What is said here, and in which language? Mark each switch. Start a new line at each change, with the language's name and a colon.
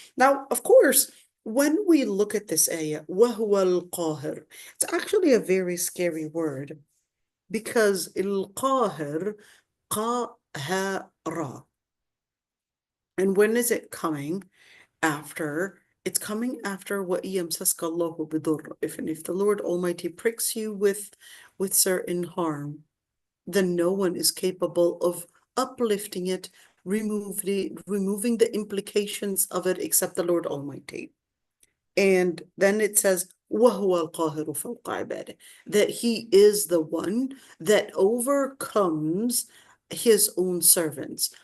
English: Now, of course, when we look at this ayah,
Arabic: وَهُوَ الْقَاهِرُ,
English: it's actually a very scary word, because
Arabic: الْقَاهِرُ قَاهَرَ.
English: And when is it coming after? It's coming after
Arabic: وَإِن يَمْسَسْكَ اللَّهُ بِضُرٍّ.
English: If the Lord Almighty pricks you with certain harm, then no one is capable of uplifting it, removing the implications of it except the Lord Almighty. And then it says,
Arabic: وهو القاهر فوق عباده,
English: that he is the one that overcomes his own servants.